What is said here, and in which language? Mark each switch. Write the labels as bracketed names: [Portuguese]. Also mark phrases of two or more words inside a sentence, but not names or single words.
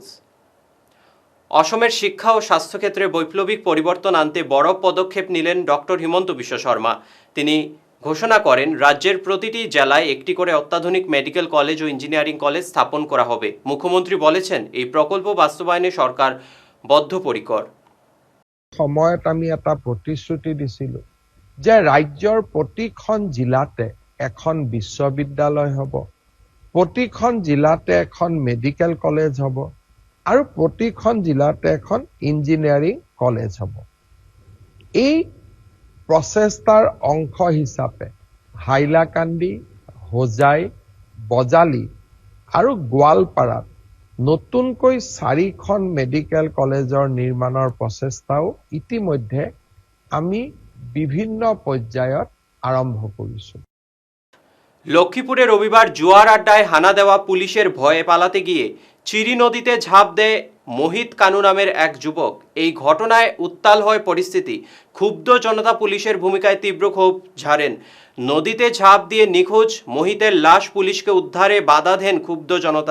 [Bangla] অসমের শিক্ষা ও স্বাস্থ্যক্ষেত্রে বৈপ্লবিক পরিবর্তন আনতে বড় পদক্ষেপ নিলেন ডক্টর হিমন্ত বিশ্ব শর্মা। তিনি ঘোষণা করেন, রাজ্যের প্রতিটি জেলায় একটি করে অত্যাধুনিক মেডিকেল কলেজ ও ইঞ্জিনিয়ারিং কলেজ স্থাপন করা হবে। মুখ্যমন্ত্রী বলেছেন, এই প্রকল্প বাস্তবায়নে সরকার বদ্ধপরিকর। [Assamese] সময়ত আমি এটা প্ৰতিশ্ৰুতি দিছিলো যে ৰাজ্যৰ প্ৰতিখন জিলাতে এখন বিশ্ববিদ্যালয় হ'ব, প্ৰতিখন জিলাতে এখন মেডিকেল কলেজ হ'ব আৰু প্ৰতিখন জিলাতে এখন ইঞ্জিনিয়াৰিং কলেজ হ'ব। এই প্ৰচেষ্টাৰ অংশ হিচাপে হাইলাকান্দি, হোজাই, বজালি আৰু গোৱালপাৰাত নতুনকৈ 4খন মেডিকেল কলেজৰ নিৰ্মাণৰ প্ৰচেষ্টাও ইতিমধ্যে আমি বিভিন্ন পৰ্যায়ত আৰম্ভ কৰিছো। [Bangla] লক্ষ্মীপুরে রবিবার জুয়ার আড্ডায় হানা দেওয়া পুলিশের ভয়ে পালাতে গিয়ে চিরি নদীতে ঝাঁপ দেয় মোহিত কানু নামের এক যুবক। এই ঘটনায় উত্তাল হয় পরিস্থিতি। ক্ষুব্ধ জনতা পুলিশের ভূমিকায় তীব্র ক্ষোভ ঝাড়েন। নদীতে ঝাঁপ দিয়ে নিখোঁজ মোহিতের লাশ পুলিশকে উদ্ধারে বাধা দেন ক্ষুব্ধ জনতা।